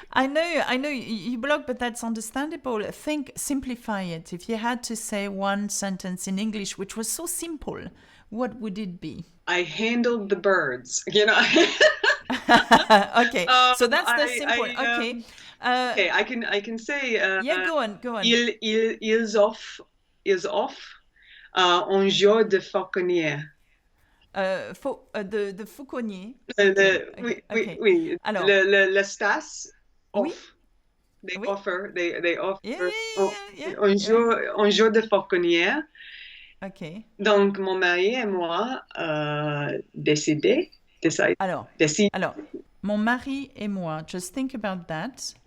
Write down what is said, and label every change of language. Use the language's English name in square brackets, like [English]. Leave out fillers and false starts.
[English] I know you block, but that's understandable. Simplify it. If you had to say one sentence in English, which was so simple, what would it be? I handled the birds. You know. Okay, so that's the simple. Okay. Okay, I can say. Yeah, go on. [French] Ils offrent un jour de fauconnière. De fauconnier. Oui. Alors, le stas offre. [English] They offer. Yeah. [French] Un jour de fauconnière. Ok. Donc, mon mari et moi décidé. Alors, mon mari et moi, just think about that.